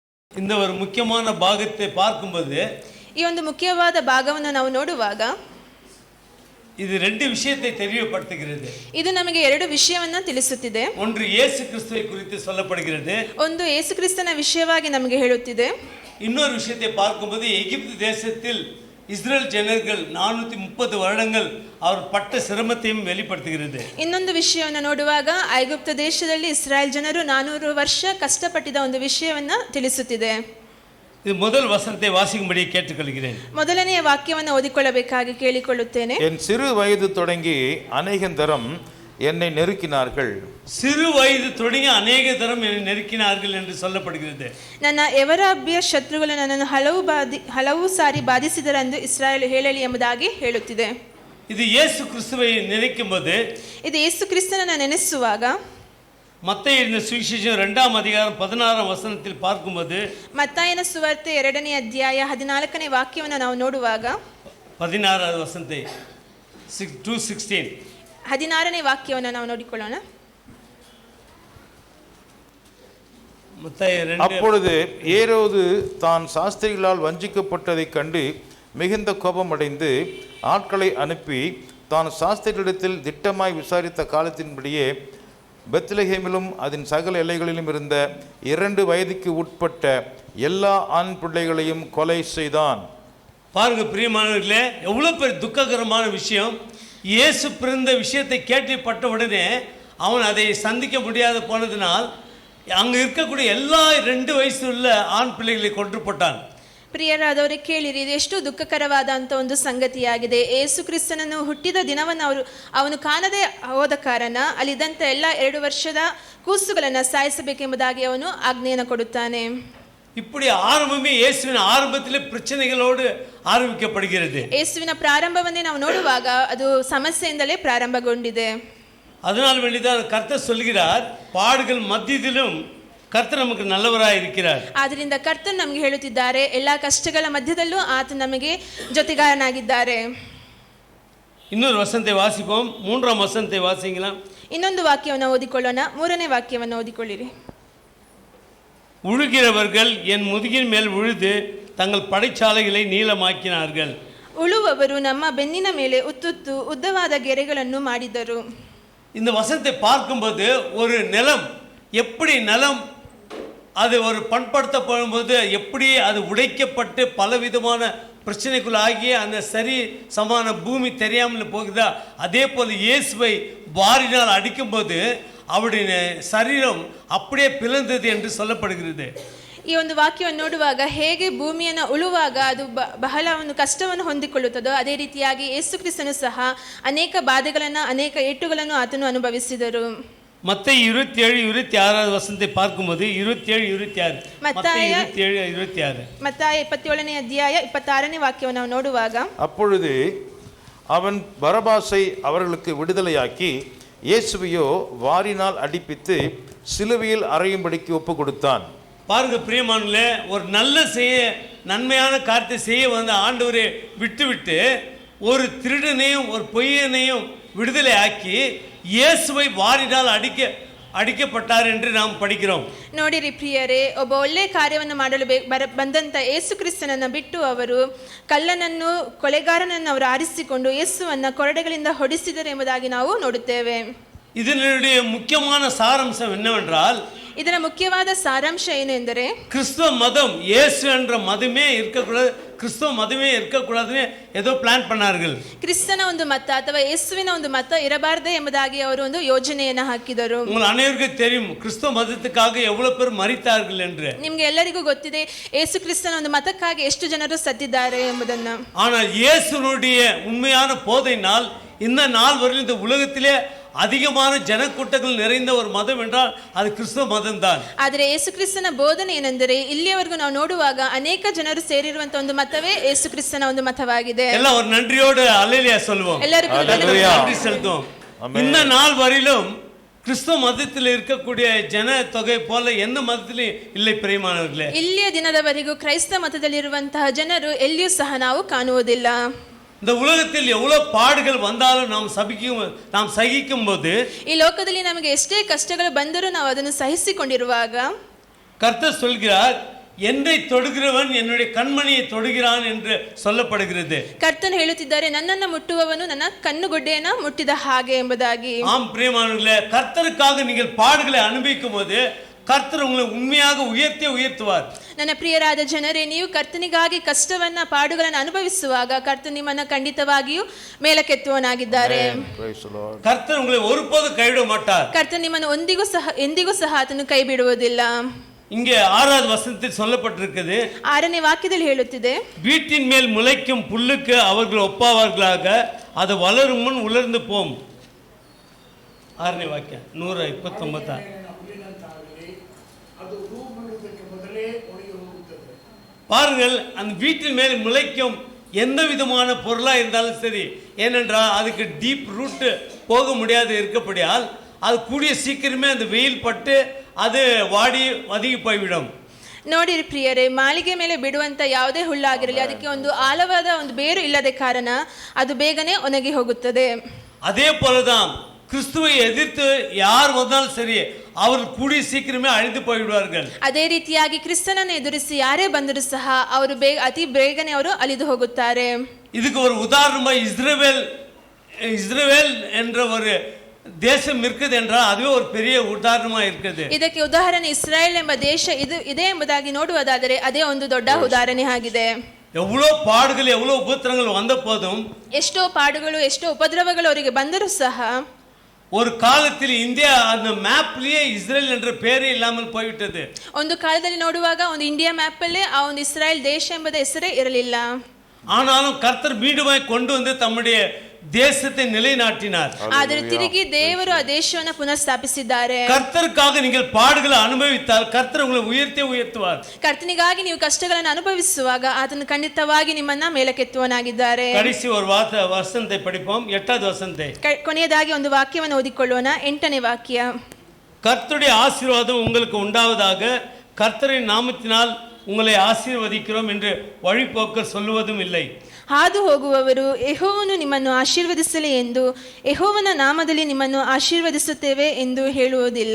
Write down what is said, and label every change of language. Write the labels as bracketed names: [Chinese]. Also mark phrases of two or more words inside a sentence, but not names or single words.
[Tamil] இந்த ஒரு முக்கியமான பாகத்தை பார்க்கும்போது [Kannada] ಈ ಒಂದು ಮುಖ್ಯವಾದ ಭಾಗವನ್ನು ನಾವು ನೋಡುವಾಗ [Tamil] இது ரெண்டு விஷயத்தை தெரியப்படுத்துகிறது. [Kannada] ಇದು ನಮಗೆ ಎರಡು ವಿಷಯವನ್ನ ತಿಳಿಸುತ್ತಿದೆ. [Tamil] ஒன்று இயேசு கிறிஸ்துவை குறித்து சொல்லப்படுகிறது. [Kannada] ಒಂದು ಯೇಸು ಕ್ರಿಸ್ತನ ವಿಷಯವಾಗಿ ನಮಗೆ ಹೇಳುತ್ತಿದೆ. [Tamil] இன்னொரு விஷயத்தை பார்க்கும்போது எகிப்து தேசத்தில் இஸ்ரேல் ஜனங்கள் 430 வருடங்கள் அவர் பட்ட சிரமத்தையும் வெளிப்படுத்துகிறது. [Kannada] ಇನ್ನೊಂದು ವಿಷಯವನ್ನು ನೋಡುವಾಗ ಐಗುಪ್ತ ದೇಶದಲ್ಲಿ ಇಸ್ರಾಯೇಲ್ ಜನರು 400 ವರ್ಷ ಕಷ್ಟಪಟ್ಟಿದ ಒಂದು ವಿಷಯವನ್ನ ತಿಳಿಸುತ್ತಿದೆ. [Tamil] இது முதல் வசனத்தை வாசிக்கும்படி கேட்டுக்கொள்கிறேன். [Kannada] ಮೊದಲನೆಯ ವಾಕ್ಯವನ್ನು ಓದಿಕೊಳ್ಳಬೇಕಾಗಿ ಕೇಳಿಕೊಳ್ಳುತ್ತೇನೆ. [Tamil] என் சிறு வயது தொடங்கி அநேகந்தரம் என்னை நெருக்கினார்கள். சிறு வயது தொடங்கி அநேக தரம் என்னை நெருக்கினார்கள் என்று சொல்லப்படுகிறது. [Kannada] ನನ್ನ ಯವರಾಭ್ಯ ಶತ್ರುಗಳು ನನ್ನನ್ನು ಹಲವು ಸಾರಿ ಬಾಧಿಸಿದರೆಂದು ಇಸ್ರಾಯೇಲ್ ಹೇಳಲಿ ಎಂಬುದಾಗಿ ಹೇಳುತ್ತಿದೆ. [Tamil] இது இயேசு கிறிஸ்துவை நினைக்கும்போது [Kannada] ಇದು ಯೇಸು ಕ್ರಿಸ್ತನನ್ನು ನೆನೆಸುವಾಗ [Tamil] மத்தேயு எழுதின சுவிசேஷம் 2ஆம் அதிகாரம் 16ஆம் வசனத்தில் பார்க்கும்போது [Kannada] ಮತ್ತಾಯನ ಸುವಾರ್ತೆ 2ನೇ ಅಧ್ಯಾಯ 14ನೇ ವಾಕ್ಯವನ್ನು ನಾವು ನೋಡುವಾಗ [Tamil] 16வது வசனத்தை 2:16 [Kannada] 16ನೇ ವಾಕ್ಯವನ್ನು ನಾವು ನೋಡಿಕೊಳ್ಳೋಣ. [Tamil] அப்பொழுது ஏரோது தான் சாஸ்திரிகளால் வஞ்சிக்கப்பட்டதைக் கண்டு மிகுந்த கோபமடைந்து ஆட்களை அனுப்பி தான் சாஸ்திரிகளிடத்தில் திட்டமாய் விசாரித்த காலத்தின்படியே பெத்லஹேமிலும் அதன் சகல எல்லைகளிலும் இருந்த 2 வயதுக்கு உட்பட்ட எல்லா ஆண் பிள்ளைகளையும் கொலை செய்தான். பாருங்க பிரியமானவர்களே, எவ்வளவு பெரிய துக்ககரமான விஷயம். இயேசு பிறந்த விஷயத்தை கேள்விப்பட்ட உடனே அவன் அதை சந்திக்க முடியாத போனதினால் அங்கே இருக்கக்கூடிய எல்லா 2 வயசு உள்ள ஆண் பிள்ளைகளை கொன்று போட்டான். [Kannada] ಪ್ರಿಯರಾದವರೇ ಕೇಳಿರಿ, ಇದು ಎಷ್ಟು ದುಃಖಕರವಾದಂಥ ಒಂದು ಸಂಗತಿಯಾಗಿದೆ. ಯೇಸು ಕ್ರಿಸ್ತನನ್ನು ಹುಟ್ಟಿದ ದಿನವನ್ನು ಅವನು ಕಾಣದೆ ಹೋದ ಕಾರಣ ಅಲ್ಲಿದ್ದಂಥ ಎಲ್ಲ 2 ವರ್ಷದ ಕೂಸುಗಳನ್ನು ಸಾಯಿಸಬೇಕೆಂಬುದಾಗಿ ಅವನು ಆಜ್ಞೆಯನ್ನು ಕೊಡುತ್ತಾನೆ. [Tamil] இப்படி ஆரம்பமே இயேசுவின் ஆரம்பத்திலே பிரச்சனைகளோடு ஆரம்பிக்கப்படுகிறது. [Kannada] ಯೇಸುವಿನ ಪ್ರಾರಂಭವನ್ನೇ ನಾವು ನೋಡುವಾಗ ಅದು ಸಮಸ್ಯೆಯಿಂದಲೇ ಪ್ರಾರಂಭಗೊಂಡಿದೆ. [Tamil] அதனால் வேண்டிதான் கர்த்தர் சொல்கிறார், பாடுகள் மத்தியிலும் கர்த்தர் நமக்கு நல்லவராய் இருக்கிறார். [Kannada] ಆದ್ದರಿಂದ ಕರ್ತನು ನಮಗೆ ಹೇಳುತ್ತಿದ್ದಾರೆ, ಎಲ್ಲಾ ಕಷ್ಟಗಳ ಮಧ್ಯದಲ್ಲೂ ಆತ ನಮಗೆ ಜೊತೆಗಾರನಾಗಿದ್ದಾರೆ. [Tamil] இன்னொரு வசனத்தை வாசிப்போம். 3ஆம் வசனத்தை வாசிங்களா. [Kannada] ಇನ್ನೊಂದು ವಾಕ್ಯವನ್ನು ಓದಿಕೊಳ್ಳೋಣ. 3ನೇ ವಾಕ್ಯವನ್ನು ಓದಿಕೊಳ್ಳಿರಿ. [Tamil] உழுகிறவர்கள் என் முதுகின் மேல் உழுது தங்கள் படைச்சாலைகளை நீளமாக்கினார்கள். [Kannada] ಉಳುವವರು ನಮ್ಮ ಬೆನ್ನಿನ ಮೇಲೆ ಉತ್ತುತ್ತು ಉದ್ದವಾದ ಗೆರೆಗಳನ್ನು ಮಾಡಿದರು. [Tamil] இந்த வசனத்தை பார்க்கும்போது ஒரு நிலம் எப்படி அது ஒரு பண்படுத்தப்படும்போது எப்படி அது உடைக்கப்பட்டு பலவிதமான பிரச்சனைக்குள்ளாகிய அந்த சரி சமான பூமி தெரியாமல் போகுதா, அதே போல் இயேசுவை வாரினால் அடிக்கும்போது அவருடைய சரீரம் அப்படியே பிளந்தது என்று சொல்லப்படுகிறது. [Kannada] ಈ ಒಂದು ವಾಕ್ಯವನ್ನು ನೋಡುವಾಗ ಹೇಗೆ ಭೂಮಿಯನ್ನು ಉಳುವಾಗ ಅದು ಬಹಳ ಒಂದು ಕಷ್ಟವನ್ನು ಹೊಂದಿಕೊಳ್ಳುತ್ತದೋ ಅದೇ ರೀತಿಯಾಗಿ ಯೇಸು ಕ್ರಿಸ್ತನು ಸಹ ಅನೇಕ ಬಾಧೆಗಳನ್ನು ಅನೇಕ ಏಟುಗಳನ್ನು ಆತನು ಅನುಭವಿಸಿದರು. [Tamil] மத்தேயு 27:26 வசனத்தை பார்க்கும்போது 27:26 மத்தாய 27:26 [Kannada] மத்தாಯ 27ನೇ ಅಧ್ಯಾಯ 26ನೇ ವಾಕ್ಯವನ್ನು ನಾವು ನೋಡುವಾಗ [Tamil] அப்பொழுது அவன் பரபாசை அவர்களுக்கு விடுதலையாக்கி இயேசுவையோ வாரினால் அடிப்பித்து சிலுவையில் அறையும்படிக்கு ஒப்பு கொடுத்தான். பாருங்க பிரியமானவர்களே, ஒரு நன்மையான காரியத்தை செய்ய வந்த ஆண்டவரை விட்டு ஒரு திருடனையும் ஒரு பொய்யனையும் விடுதலை ஆக்கி இயேசுவை வாரினால் ಅಡಿக்கப்பட்டார் என்று நாம் படிக்கிறோம். [Kannada] ನೋಡಿರಿ ಪ್ರಿಯರೇ, ಒಬ್ಬ ಒಳ್ಳೆ ಕಾರ್ಯವನ್ನು ಮಾಡಲು ಬಂದಂತ ಯೇಸು ಕ್ರಿಸ್ತನನ್ನು ಬಿಟ್ಟು ಅವರು ಕಳ್ಳನನ್ನು ಕೊಲೆಗಾರನನ್ನು ಅವರು ಆರಿಸಿಕೊಂಡು ಯೇಸುವನ್ನ ಕೊರಡೆಗಳಿಂದ ಹೊಡಿಸಿದರು ಎಂಬುದಾಗಿ ನಾವು ನೋಡುತ್ತೇವೆ. [Tamil] இதனுடைய முக்கியமான சாராம்சம் என்னவென்றால், [Kannada] ಇದರ ಮುಖ್ಯವಾದ ಸಾರಾಂಶ ಏನು ಎಂದರೆ [Tamil] கிறிஸ்தவ மதம் இயேசு என்ற மதமே இருக்கக்கூடாது, கிறிஸ்தவ மதமே இருக்கக்கூடாதுன்னு ஏதோ பிளான் பண்ணார்கள். [Kannada] ಕ್ರಿಸ್ತನ ಒಂದು ಮತ ಅಥವಾ ಯೇಸುವಿನ ಒಂದು ಮತ ಇರಬಾರದೆ ಎಂಬುದಾಗಿ ಅವರು ಒಂದು ಯೋಜನೆಯನ್ನು ಹಾಕಿದರು. [Tamil] உங்களுக்கு அனைவருக்கும் தெரியும் கிறிஸ்தவ மதத்துக்காக எவ்வளவு பேர் மரித்தார்கள் என்று. [Kannada] ನಿಮಗೆ ಎಲ್ಲರಿಗೂ ಗೊತ್ತಿದೆ ಯೇಸು ಕ್ರಿಸ್ತನ ಒಂದು ಮತಕ್ಕಾಗಿ ಎಷ್ಟು ಜನರು ಸತ್ತಿದ್ದಾರೆ ಎಂಬುದನ್ನು. [Tamil] ஆனால் இயேசுனுடைய உண்மையான போதையினால் இந்த நாள் வரையில் இந்த உலகத்திலே அதிகமான ಜನಕೂಟಗಳು நிறைந்த ஒரு மதம் என்றால் அது கிறிஸ்தவ மதம் தான். [Kannada] ಆದರೆ ಯೇಸು ಕ್ರಿಸ್ತನ ಬೋಧನೆ ಏನೆಂದರೆ ಇಲ್ಲಿಯವರೆಗೂ ನಾವು ನೋಡುವಾಗ ಅನೇಕ ಜನರು ಸೇರಿರುವಂತ ಒಂದು ಮತವೇ ಯೇಸು ಕ್ರಿಸ್ತನ ಒಂದು ಮತವಾಗಿದೆ. [Tamil] ಎಲ್ಲ ஒரு நன்றியோடு அல்லேலூயா சொல்வோம். [Kannada] ಎಲ್ಲರಿಗೂ [Tamil] நன்றி செலுத்துவோம். இந்த நாள் வரையிலும் கிறிஸ்தவ மதத்தில் இருக்கக்கூடிய ஜன தொகை போல எந்த மதத்திலும் இல்லை பிரியமானவர்களே. [Kannada] ಇಲ್ಲಿಯ ದಿನದವರೆಗೂ ಕ್ರೈಸ್ತ ಮತದಲ್ಲಿರುವಂತಹ ಜನರು ಎಲ್ಲಿಯೂ ಸಹ ನಾವು ಕಾಣುವುದಿಲ್ಲ. [Tamil] இந்த உலகத்தில் எவ்வளவு பாடுகள் வந்தாலும் நாம் சகிக்கும் போது, [Kannada] ಈ ಲೋಕದಲ್ಲಿ ನಮಗೆ ಎಷ್ಟೇ ಕಷ್ಟಗಳು ಬಂದರೂ ನಾವು ಅದನ್ನು ಸಹಿಸಿಕೊಂಡಿರುವಾಗ [Tamil] கர்த்தர் சொல்கிறார், என்னை தொடுகிறவன் என்னுடைய கண்மணியை தொடுகிறான் என்று சொல்லப்படுகிறது. [Kannada] ಕರ್ತನು ಹೇಳುತ್ತಿದ್ದಾರೆ, ನನ್ನನ್ನು ಮುಟ್ಟುವವನು ನನ್ನ ಕಣ್ಣುಗುಡ್ಡೆಯನ್ನ ಮುಟ್ಟಿದ ಹಾಗೆ ಎಂಬುದಾಗಿ. [Tamil] ஆம் பிரியமானவர்களே, கர்த்தருக்காக நீங்கள் பாடுகளை அனுபவிக்கும் போது கர்த்தர் உங்களை உண்மையாக உயர்த்துவார். [Kannada] ನನ್ನ ಪ್ರಿಯರಾದ ಜನರೇ, ನೀವು ಕರ್ತನಿಗಾಗಿ ಕಷ್ಟವನ್ನ ಪಾಡುಗಳನ್ನು ಅನುಭವಿಸುವಾಗ ಕರ್ತನು ನಿಮ್ಮನ್ನ ಖಂಡಿತವಾಗಿಯೂ ಮೇಲಕ್ಕೆತ್ತುವನಾಗಿದ್ದಾರೆ. [Tamil] கர்த்தர் உங்களை ஒருபோதும் கைவிட மாட்டார். [Kannada] ಕರ್ತನು ನಿಮ್ಮನ್ನು ಎಂದಿಗೂ ಸಹ ಆತನು ಕೈ ಬಿಡುವುದಿಲ್ಲ. [Tamil] இங்கே 6வது வசனத்தில் சொல்லப்பட்டிருக்கிறது, [Kannada] 6ನೇ ವಾಕ್ಯದಲ್ಲಿ ಹೇಳುತ್ತಿದೆ, [Tamil] வீட்டின் மேல் முளைக்கும் புல்லுக்கு அவர்கள் ஒப்பாவார்களாக, அது வளரும் முன் உலர்ந்து போம். [Kannada] 6ನೇ ವಾಕ್ಯ 129. [Tamil] பாருங்கள், அந்த வீட்டின் மேல் முளைக்கும் எந்த விதமான பொருளா இருந்தாலும் சரி, ஏனென்றால் அதுக்கு [English] deep root [Tamil] போக முடியாது இருக்கப்படியால் அது கூடிய சீக்கிரமே அந்த வெயில் பட்டு அது வாடி ಒದಗಿ போய்விடும். [Kannada] ನೋಡಿರಿ ಪ್ರಿಯರೇ, ಮಾಳಿಗೆ ಮೇಲೆ ಬಿಡುವಂತ ಯಾವುದೇ ಹುಲ್ಲಾಗಿರಲಿ, ಅದಕ್ಕೆ ಒಂದು ಆಳವಾದ ಒಂದು ಬೇರು ಇಲ್ಲದ ಕಾರಣ ಅದು ಬೇಗನೆ ಒಣಗಿ ಹೋಗುತ್ತದೆ. [Tamil] அதே போலதான் கிறிஸ்துவை எதிர்த்து யார் வந்தாலும் சரி, அவர்கள் கூடிய சீக்கிரமே அழிந்து போய்விடுவார்கள். [Kannada] ಅದೇ ರೀತಿಯಾಗಿ ಕ್ರಿಸ್ತನನ್ನು ಎದುರಿಸಿ ಯಾರೇ ಬಂದರೂ ಸಹ ಅವರು ಅತಿ ಬೇಗನೆ ಅವರು ಅಳಿದು ಹೋಗುತ್ತಾರೆ. [Tamil] இதுக்கு ஒரு உதாரணமா இஸ்ரவேல் என்ற ஒரு தேசம் இருக்குது என்றால் அதுவே ஒரு பெரிய உதாரணமா இருக்குது. [Kannada] ಇದಕ್ಕೆ ಉದಾಹರಣೆ ಇಸ್ರಾಯೇಲ್ ಎಂಬ ದೇಶ ಇದೆ ಎಂಬುದಾಗಿ ನೋಡುವುದಾದರೆ ಅದೇ ಒಂದು ದೊಡ್ಡ ಉದಾಹರಣೆ ಆಗಿದೆ. [Tamil] எவ்வளோ பாடுகள் எவ்வளோ உபத்திரங்கள் வந்த போதும், [Kannada] ಎಷ್ಟೋ ಪಾಡುಗಳು ಎಷ್ಟೋ ಉಪದ್ರವಗಳು ಅವರಿಗೆ ಬಂದರೂ ಸಹ [Tamil] ஒரு காலத்தில் இந்தியா அந்த மேப்லயே இஸ்ரேல் என்ற பேரே இல்லாமல் போய்விட்டது. [Kannada] ಒಂದು ಕಾಲದಲ್ಲಿ ನೋಡುವಾಗ ಒಂದು ಇಂಡಿಯಾ ಮ್ಯಾಪ್ ಅಲ್ಲೇ ಆ ಒಂದು ಇಸ್ರಾಯೇಲ್ ದೇಶ ಎಂಬ ಹೆಸರೇ ಇರಲಿಲ್ಲ. [Tamil] ஆனாலும் கர்த்தர் மீண்டுமாய் கொண்டு வந்து தம்முடைய தேசத்தை நிலைநாட்டினார். [Kannada] ಆದರೆ ತಿರುಗಿ ದೇವರು ಆ ದೇಶವನ್ನು ಪುನಃಸ್ಥಾಪಿಸಿದ್ದಾರೆ. [Tamil] கர்த்தருக்காக நீங்கள் பாடுகளை அனுபவித்தால் கர்த்தர் உங்களை உயர்த்துவார். [Kannada] ಕರ್ತನಿಗಾಗಿ ನೀವು ಕಷ್ಟಗಳನ್ನು ಅನುಭವಿಸುವಾಗ ಆತನು ಖಂಡಿತವಾಗಿ ನಿಮ್ಮನ್ನ ಮೇಲಕ್ಕೆತ್ತುವನಾಗಿದ್ದಾರೆ. [Tamil] கடைசி ஒரு வசனத்தை படிப்போம், 8வது வசனத்தை. [Kannada] ಕೊನೆಯದಾಗಿ ಒಂದು ವಾಕ್ಯವನ್ನು ಓದಿಕೊಳ್ಳೋಣ, 8ನೇ ವಾಕ್ಯ. [Tamil] கர்த்தருடைய ஆசீர்வாதம் உங்களுக்கு உண்டாவதாக, கர்த்தரின் நாமத்தினால் உங்களை ஆசீர்வதிக்கிறோம் என்று வழிபோக்கர் சொல்லுவதும் இல்லை. [Kannada] ಹಾದು ಹೋಗುವವರು ಯೆಹೋವನು ನಿಮ್ಮನ್ನು ಆಶೀರ್ವದಿಸಲಿ ಎಂದು, ಯೆಹೋವನ ನಾಮದಲ್ಲಿ ನಿಮ್ಮನ್ನು ಆಶೀರ್ವದಿಸುತ್ತೇವೆ ಎಂದು ಹೇಳುವುದಿಲ್ಲ.